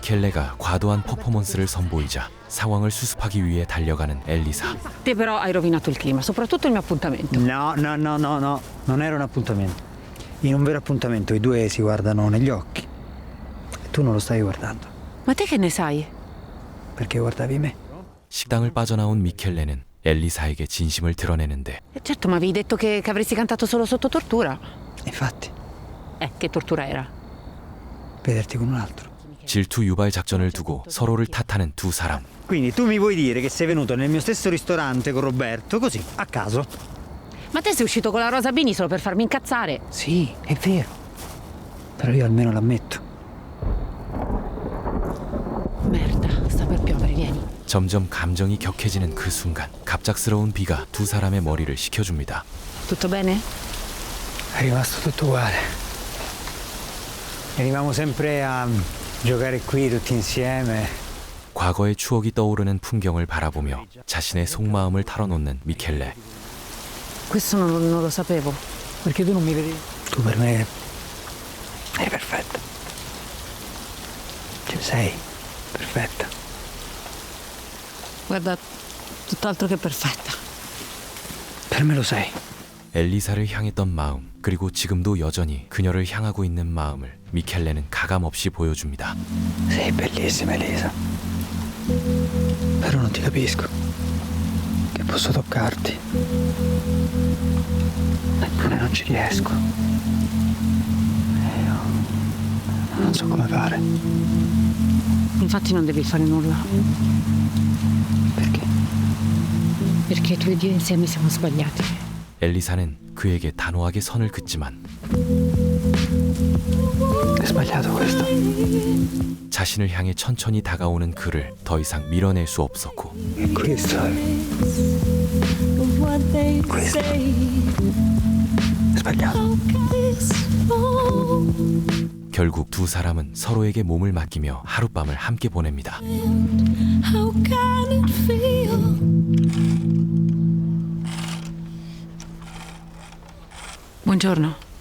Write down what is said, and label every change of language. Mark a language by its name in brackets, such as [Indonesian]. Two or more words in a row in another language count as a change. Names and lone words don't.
[Korean] 아내가 과도한 퍼포먼스를 선보이자 상황을 수습하기 위해 달려가는 엘리사. [Italian] Te però hai rovinato il clima, soprattutto il mio appuntamento. No, non era un appuntamento. In un vero appuntamento i due si guardano negli occhi. E tu non lo stavi guardando. Ma te che ne sai? Perché guardavi me. [Korean] 식당을 빠져나온 미켈레는 엘리사에게 진심을 드러내는데 [Italian] Certo, ma avevi detto che avresti cantato solo sotto tortura. Infatti, Che tortura era? vederti con un altro. [Korean] 질투 유발 작전을 두고 서로를 탓하는 두 사람. [Italian] Quindi tu mi vuoi dire che sei venuto nel mio stesso ristorante con Roberto, così, a caso? Ma te sei uscito con la Rosa Bini solo per farmi incazzare? Sì, è vero. Però io almeno l'ammetto. Merda, sta per piovere, vieni. [Korean] 점점 감정이 격해지는 그 순간 갑작스러운 비가 두 사람의 머리를 식혀줍니다. [Italian] Tutto bene? È rimasto tutto uguale. Venivamo sempre a giocare qui tutti insieme. [Korean] 과거의 추억이 떠오르는 풍경을 바라보며 자신의 속마음을 털어놓는 미켈레. [Italian] Questo non lo sapevo. Perché tu non mi vedi? Tu per me eri perfetta. Cioè sei perfetta. Guarda, tutt'altro che perfetta. Per me lo sei. [Korean] 엘리사를 향했던 마음, 그리고 지금도 여전히 그녀를 향하고 있는 마음을 미켈레는 가감없이 보여줍니다. [Italian] Sei bellissima, Elisa. Però non ti capisco. Che posso toccarti. Eppure non ci riesco. Io non so come fare. Infatti non devi fare nulla. Perché? Perché tu ed io insieme siamo sbagliati. [Korean] 엘리사는 그에게 단호하게 선을 긋지만 [Italian] È sbagliato questo. [Korean] 자신을 향해 천천히 다가오는 그를 더 이상 밀어낼 수 없었고 [Italian] Questo è sbagliato. [Korean] 결국 두 사람은 서로에게 몸을 맡기며 하룻밤을 함께 보냅니다. [Italian] Buongiorno.